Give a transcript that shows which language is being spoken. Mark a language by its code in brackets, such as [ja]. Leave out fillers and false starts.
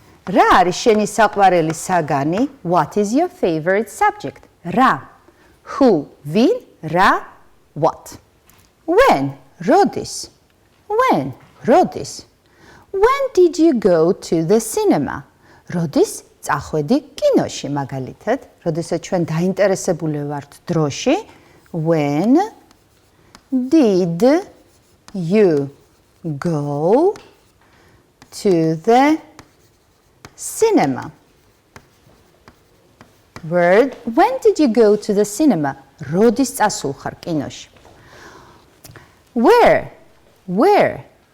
[ka] რა არის შენი საყვარელი საგანი? [en] What is your favorite subject? [ka] რა. Who, ვინ, რა, [en] what. When, [ka] როდის. When, როდის. [en] When did you go to the cinema? [ka] როდის წახვედი კინოში მაგალითად, როდესაც ჩვენ დაინტერესებული ვართ დროში. [en] When did you go to the cinema? Word, when did you go to the cinema? [ka] როდის წასულხარ კინოში? [en] Where? Where?